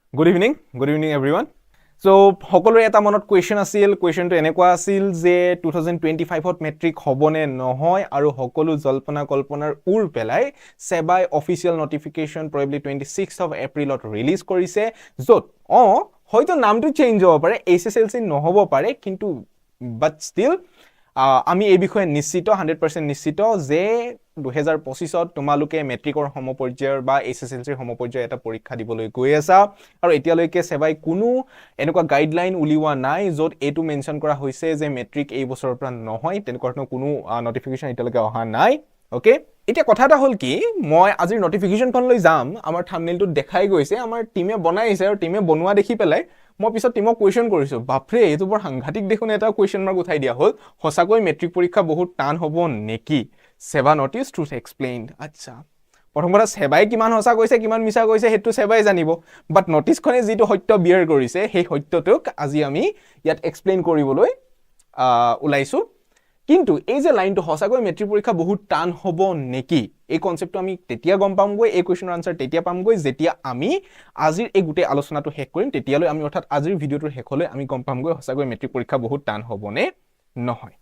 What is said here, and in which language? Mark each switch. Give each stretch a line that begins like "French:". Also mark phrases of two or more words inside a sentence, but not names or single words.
English: Good evening everyone. So,
Assamese: সকলোৰে এটা মনত কোৱেশ্চন আছিল, কোৱেশ্চনটো এনেকুৱা আছিল যে 2025ত মেট্ৰিক হ'বনে নহয় আৰু সকলো জল্পনা কল্পনাৰ উৰ পেলাই SEBA
English: official notification probably 26th of April
Assamese: ত ৰিলিজ কৰিছে য'ত হয়তো নামটো চেঞ্জ হ'ব পাৰে, HSLC নহ'ব পাৰে, কিন্তু
English: but still
Assamese: আমি এই বিষয়ে নিশ্চিত 100% নিশ্চিত যে 2025ত তোমালোকে মেট্ৰিকৰ সমপৰ্যায়ৰ বা HSLCৰ সমপৰ্যায়ৰ এটা পৰীক্ষা দিবলৈ গৈ আছা আৰু এতিয়ালৈকে সেবাই কোনো এনেকুৱা গাইডলাইন উলিওৱা নাই য'ত এটো মেনশন কৰা হৈছে যে মেট্ৰিক এই বছৰৰ পৰা নহয়, তেনেকুৱা কোনো নটিফিকেশন এতিয়ালৈকে অহা নাই। ওকে, এতিয়া কথা এটা হ'ল কি, মই আজিৰ নটিফিকেশনখন লৈ যাম, আমাৰ থাম্বনেইলটো দেখাই গৈছে, আমাৰ টিমে বনাইছে আৰু টিমে বনোৱা দেখি পেলাই মই পিছত টিমক কোৱেশ্চন কৰিছো, বাপৰে এইটো বৰ সাংঘাতিক দেখোন এটা কোৱেশ্চন মাৰ্ক উঠাই দিয়া হ'ল, সঁচাকৈ মেট্ৰিক পৰীক্ষা বহুত টান হ'ব নেকি?
English: SEBA notice truth explained.
Assamese: আচ্ছা, প্ৰথম কথা সেবাই কিমান সঁচা কৈছে কিমান মিছা কৈছে সেইটো সেবাই জানিব, বাট নটিছখনে যিটো সত্য বিয়াৰ কৰিছে সেই সত্যটোক আজি আমি ইয়াত এক্সপ্লেইন কৰিবলৈ ওলাইছো। কিন্তু এই যে লাইনটো সঁচাকৈ মেট্ৰিক পৰীক্ষা বহুত টান হ'ব নেকি, এই কনসেপ্টটো আমি তেতিয়া গম পামগৈ, এই কোৱেশ্চনৰ আনসাৰ তেতিয়া পামগৈ যেতিয়া আমি আজিৰ এই গোটেই আলোচনাটো শেষ কৰিম, তেতিয়ালৈ আমি অৰ্থাৎ আজিৰ ভিডিঅ'টোৰ শেষলৈ আমি গম পামগৈ সঁচাকৈ মেট্ৰিক পৰীক্ষা বহুত টান হ'বনে নহয়।